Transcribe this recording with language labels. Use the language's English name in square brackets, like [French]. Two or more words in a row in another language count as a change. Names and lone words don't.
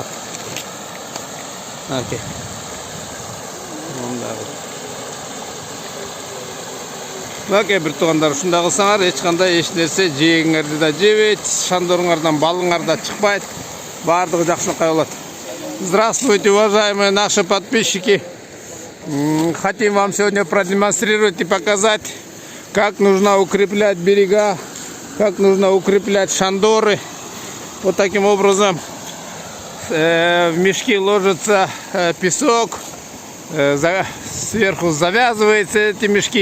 [Kyrgyz] Мынакей. Момундай кылып. Мынакей бир туугандар, ушундай кылсаңар эч кандай эч нерсе жегиңерди да жебейт, шандоруңардан балыңар да чыкпайт. Бардыгы жакшынакай болот. [Russian] Здравствуйте, уважаемые наши подписчики. Хотим вам сегодня продемонстрировать и показать, как нужно укреплять берега, как нужно укреплять шандоры. Вот таким образом в мешки ложится песок, сверху завязываются эти мешки.